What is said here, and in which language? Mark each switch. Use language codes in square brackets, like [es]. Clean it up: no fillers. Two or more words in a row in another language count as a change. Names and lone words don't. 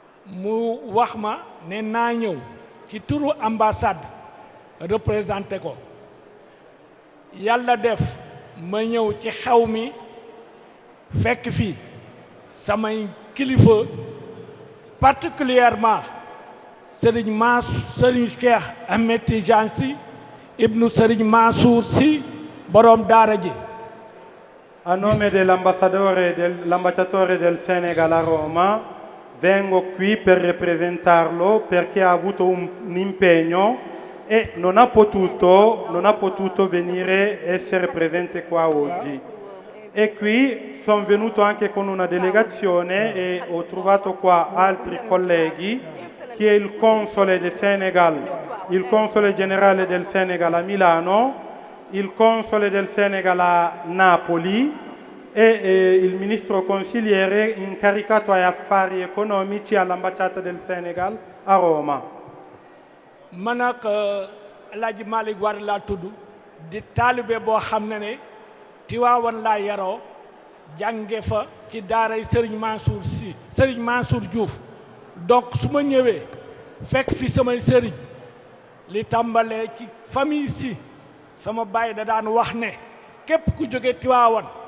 [wo] mu wax ma ne naa ñëw ci turu ambassade représenté ko yàlla def ma ñëw ci xew mi fekk fi samay kilifa particulièrement Serigne Cheikh Ahmed Tidiane Sy ibnu Serigne Mansour Sy borom daara ji. [it] A nome dell'ambasciatore del Senegal a Roma, vengo qui per rappresentarlo perché ha avuto un impegno e non ha potuto venire essere presente qua oggi. E qui sono venuto anche con una delegazione e ho trovato qua altri colleghi, che è il console del Senegal, il console generale del Senegal a Milano, il console del Senegal a Napoli e il ministro consigliere incaricato agli affari economici all'ambasciata del Senegal a Roma. [wo] man ak El Hadj Malick War laa tudd di taalibe boo xam ne Tiwaawan laa yaroo jànge fa ci daaray Serigne Mansour Sy Serigne Mansour Diouf donc su ma ñëwee fekk fi samay sëriñ li tàmbalee ci famille Sy sama baay da daan wax ne képp ku jóge Tiwaawan